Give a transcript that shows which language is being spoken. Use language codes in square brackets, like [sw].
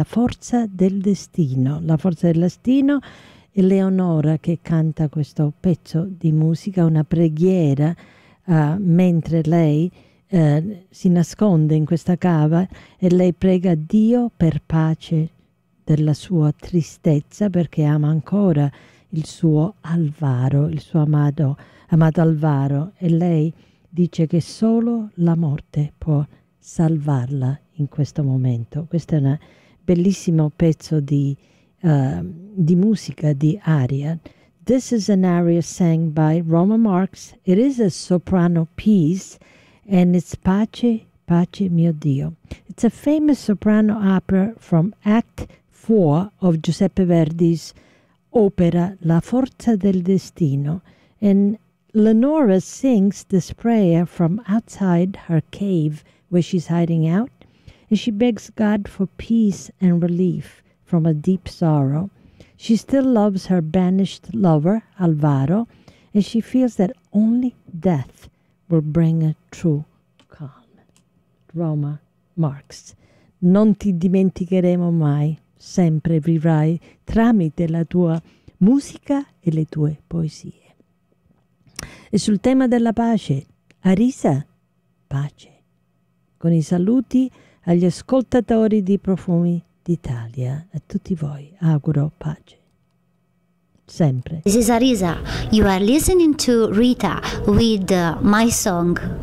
[it] La forza del destino, la forza del destino, Eleonora che canta questo pezzo di musica, una preghiera, mentre lei si nasconde in questa cava e lei prega Dio per pace della sua tristezza perché ama ancora il suo Alvaro, il suo amato Alvaro, e lei dice che solo la morte può salvarla in questo momento. Questa è una bellissimo pezzo di musica, di aria. [en] This is an aria sang by Roma Marx. It is a soprano piece and it's Pace, Pace mio Dio. It's a famous soprano opera from Act 4 of Giuseppe Verdi's opera La forza del destino. And Leonora sings this prayer from outside her cave where she's hiding out. And she begs God for peace and relief from a deep sorrow. She still loves her banished lover, Alvaro, and she feels that only death will bring a true calm. Roma Marx. [it] Non ti dimenticheremo mai, sempre vivrai tramite la tua musica e le tue poesie. E sul tema della pace, Arisa, pace. Con i saluti agli ascoltatori di Profumi d'Italia, a tutti voi, auguro pace. Sempre. [en] This is Arisa. You are listening to Rita with My Song.